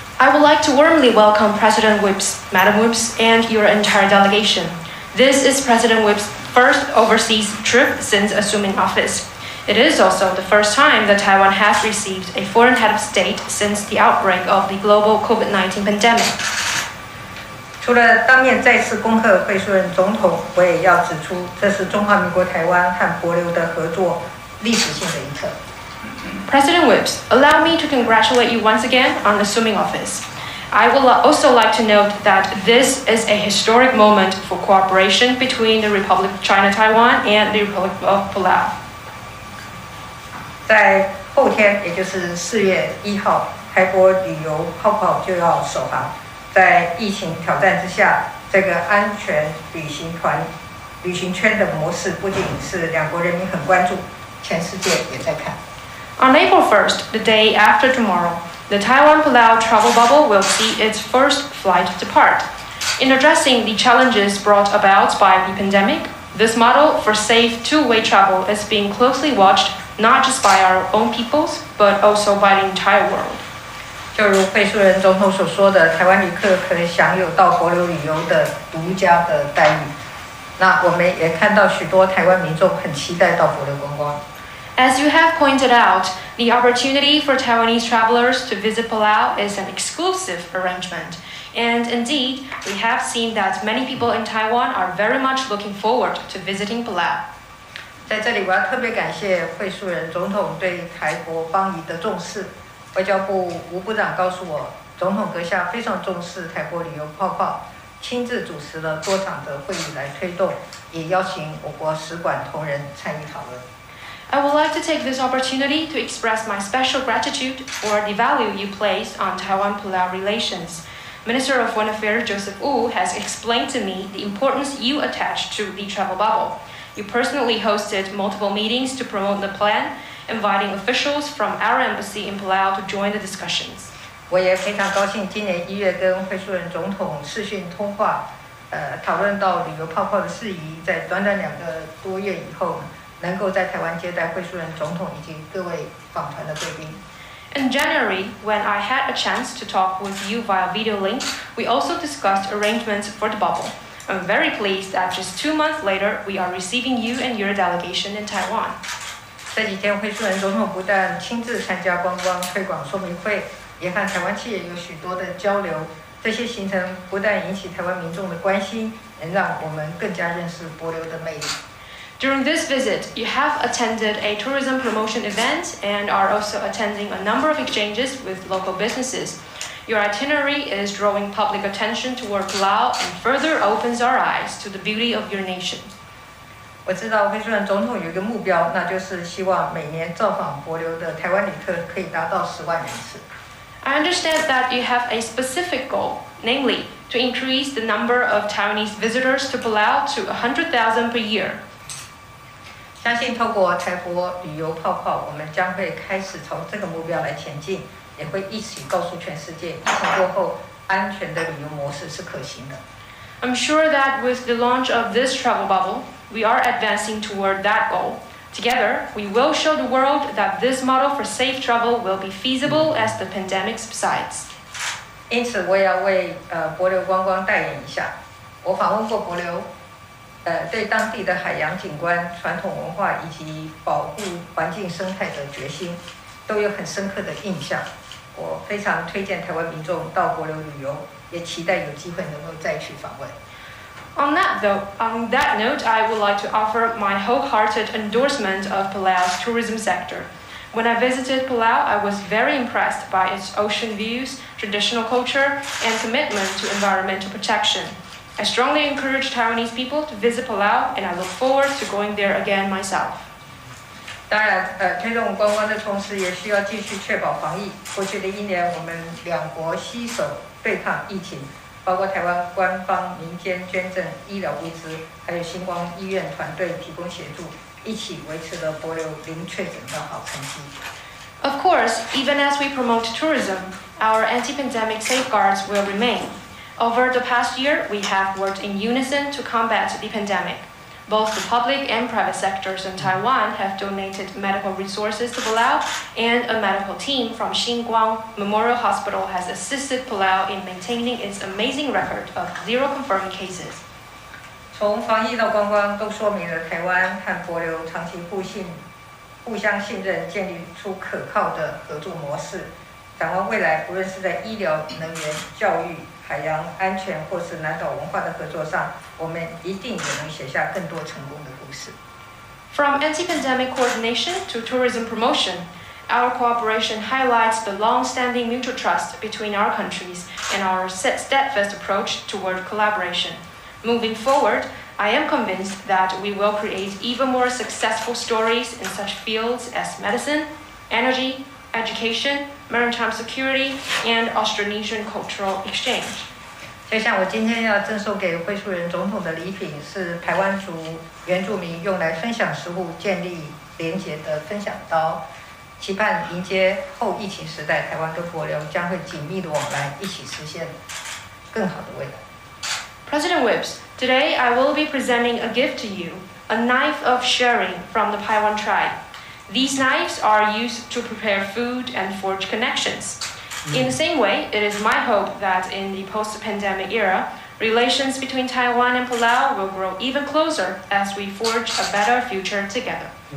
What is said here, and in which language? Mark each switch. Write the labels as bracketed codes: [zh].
[en] I would like to warmly welcome President Whips, Madam Whips, and your entire delegation. This is President Whips' first overseas trip since assuming office. It is also the first time that Taiwan has received a foreign head of state since the outbreak of the global COVID-19 pandemic. [zh] 除了当面再次恭贺惠恕仁总统，我也要指出，这是中华民国台湾和帛琉的合作历史性的一刻。 [en] President Whips, allow me to congratulate you once again on assuming office. I would also like to note that this is a historic moment for cooperation between the Republic of China Taiwan and the Republic of Palau. [zh] 在后天，也就是4月1号，台帛旅游泡泡就要首航。在疫情挑战之下，这个安全旅行圈的模式，不仅是两国人民很关注，全世界也在看。 [en] On April 1st, the day after tomorrow, the Taiwan-Palau travel bubble will see its first flight depart. In addressing the challenges brought about by the pandemic, this model for safe two-way travel is being closely watched not just by our own peoples, but also by the entire world. [zh] 就如惠恕仁总统所说的，台湾旅客可以享有到帛琉旅游的独家的待遇。那我们也看到许多台湾民众很期待到帛琉观光。 [en] As you have pointed out, the opportunity for Taiwanese travelers to visit Palau is an exclusive arrangement. And indeed, we have seen that many people in Taiwan are very much looking forward to visiting Palau. [zh] 在这里，我要特别感谢惠恕仁总统对台帛邦谊的重视。外交部吴部长告诉我，总统阁下非常重视台帛旅游泡泡，亲自主持了多场的会议来推动，也邀请我国使馆同仁参与讨论。 [en] I would like to take this opportunity to express my special gratitude for the value you place on Taiwan-Palau relations. Minister of Foreign Affairs Joseph Wu has explained to me the importance you attach to the travel bubble. You personally hosted multiple meetings to promote the plan, inviting officials from our embassy in Palau to join the discussions. [zh] 我也非常高兴，今年1月跟惠恕仁总统视讯通话，讨论到旅游泡泡的事宜，在短短2个多月以后，能够在台湾接待惠恕仁总统以及各位访团的贵宾。 [en] In January, when I had a chance to talk with you via video link, we also discussed arrangements for the bubble. I'm very pleased that just 2 months later, we are receiving you and your delegation in Taiwan. [zh] 这几天，惠恕仁总统不但亲自参加观光推广说明会，也和台湾企业有许多的交流。这些行程不但引起台湾民众的关心，能让我们更加认识帛琉的魅力。 [en] During this visit, you have attended a tourism promotion event and are also attending a number of exchanges with local businesses. Your itinerary is drawing public attention toward Palau and further opens our eyes to the beauty of your nation. [zh] 我知道惠恕仁总统有一个目标，那就是希望每年造访帛琉的台湾旅客可以达到10万人次。 [en] I understand that you have a specific goal, namely to increase the number of Taiwanese visitors to Palau to 100,000 per year. [zh] 相信透过台帛旅游泡泡，我们将会开始朝这个目标来前进，也会一起告诉全世界，疫情过后安全的旅游模式是可行的。 [en] I'm sure that with the launch of this travel bubble, we are advancing toward that goal. Together, we will show the world that this model for safe travel will be feasible as the pandemic subsides. [zh] 因此，我也要为帛琉观光代言一下。我访问过帛琉，对当地的海洋景观、传统文化以及保护环境生态的决心，都有很深刻的印象。我非常推荐台湾民众到帛琉旅游，也期待有机会能够再去访问。 [en] On that note, I would like to offer my wholehearted endorsement of Palau's tourism sector. When I visited Palau, I was very impressed by its ocean views, traditional culture, and commitment to environmental protection. I strongly encourage Taiwanese people to visit Palau, and I look forward to going there again myself. [zh] 当然，推动观光的同时，也需要继续确保防疫。过去的1年，我们两国携手对抗疫情。包括台湾官方、民间捐赠医疗物资，还有星光医院团队提供协助，一起维持了帛琉零确诊的好成绩。 [en] Of course, even as we promote tourism, our anti-pandemic safeguards will remain. Over the past year, we have worked in unison to combat the pandemic. Both the public and private sectors in Taiwan have donated medical resources to Palau, and a medical team from Xinguang Memorial Hospital has assisted Palau in maintaining its amazing record of 0 confirmed cases. [zh] 从防疫到观光，都说明了台湾和帛琉长期互相信任，建立出可靠的合作模式。展望未来，不论是在医疗、能源、教育、海洋安全或是南岛文化的合作上，我们一定也能写下更多成功的故事。 [en] From anti-pandemic coordination to tourism promotion, our cooperation highlights the long-standing mutual trust between our countries and our steadfast approach toward collaboration. Moving forward, I am convinced that we will create even more successful stories in such fields as medicine, energy, education, maritime security, and Austronesian cultural exchange. [zh] 就像我今天要赠送给惠恕仁总统的礼品，是台湾族原住民用来分享食物、建立连结的分享刀，期盼迎接后疫情时代，台湾跟帛琉将会紧密的往来，一起实现更好的未来。 [en] President Whips, today I will be presenting a gift to you, a knife of sharing from the Paiwan tribe. These knives are used to prepare food and forge connections. In the same way, it is my hope that in the post-pandemic era, relations between Taiwan and Palau will grow even closer as we forge a better future together.